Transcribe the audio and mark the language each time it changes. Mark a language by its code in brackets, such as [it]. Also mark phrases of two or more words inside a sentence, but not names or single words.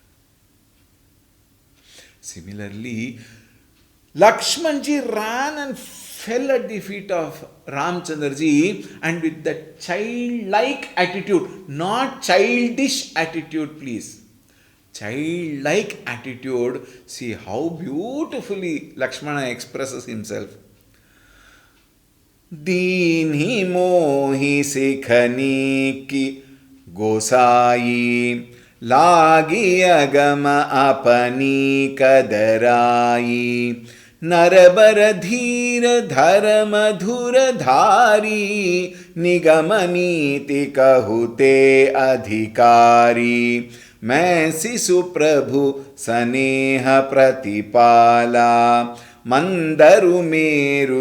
[en] Similarly, Lakshmanji ran and fell at the feet of Ramchandraji, and with that childlike attitude, not childish attitude, please. Childlike attitude, see how beautifully Lakshmana expresses himself. [awa] दीन्हि मोहि सिखानि कि गोसाईं लागि अगम अपनि कदराई नरबर धीर धर मधुर धारी निगमनीति कहते अधिकारी मैं शिशु प्रभु स्नेह प्रतिपाला मंदरु मेरु